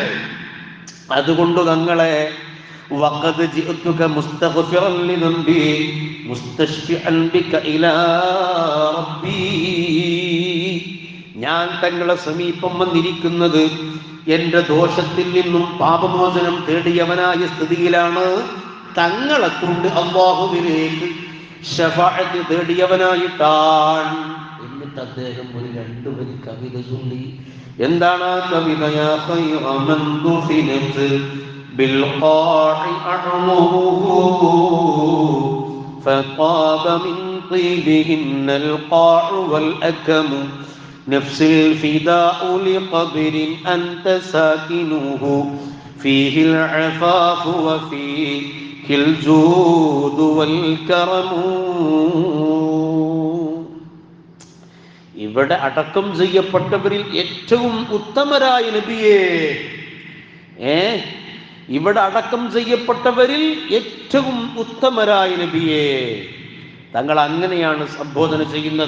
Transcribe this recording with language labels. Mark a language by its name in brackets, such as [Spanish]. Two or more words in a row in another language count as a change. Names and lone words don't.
[Malayalam] അതുകൊണ്ട് തങ്ങളെ [Arabic] وقد جئتك مستغفرا لذنبي مستشفعا بك إلى ربي, [Malayalam] ഞാൻ തങ്ങളെ സമീപം വന്നിരിക്കുന്നത് എന്റെ ദോഷത്തിൽ നിന്നും പാപമോചനം തേടിയവനായ സ്ഥിതിയിലാണ്, തങ്ങളെ കൊണ്ട് അല്ലാഹുവിലേക്ക് ശഫാഅത്ത് തേടിയവനായിട്ടാണ്. എന്നിട്ട് അദ്ദേഹം ഒരു 2 വരി കവിത ചൊല്ലി. എന്താണ് ആ കവിത? [Arabic] يا خير من دفنت بالقاع أعمره فطاب من طيبهن القاع والأكم نفس الفداء لقبر أنت ساكنه فيه العفاف وفيه الجود والكرم. [Malayalam] ഇവിടെ അടക്കം ചെയ്യപ്പെട്ടവരിൽ ഏറ്റവും ഉത്തമരായ നബിയേ, ഇവിടെ അടക്കം ചെയ്യപ്പെട്ടവരിൽ ഏറ്റവും ഉത്തമരായ നബിയേ. തങ്ങൾ അങ്ങനെയാണ് സംബോധന ചെയ്യുന്നത്.